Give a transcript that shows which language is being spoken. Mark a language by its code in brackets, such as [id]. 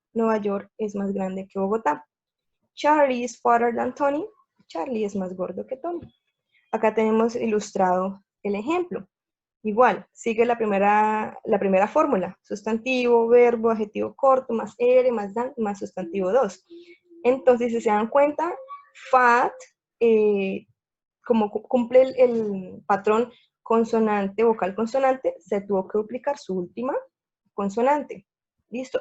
[es] Nueva York es más grande que Bogotá. [en] Charlie is fatter than Tony. [es] Charlie es más gordo que Tony. Acá tenemos ilustrado el ejemplo. Igual, sigue la primera fórmula. Sustantivo, verbo, adjetivo corto, más er, más dan, más sustantivo 2. Entonces, si se dan cuenta, fat, como cumple el patrón consonante, vocal, consonante, se tuvo que duplicar su última consonante. ¿Listo?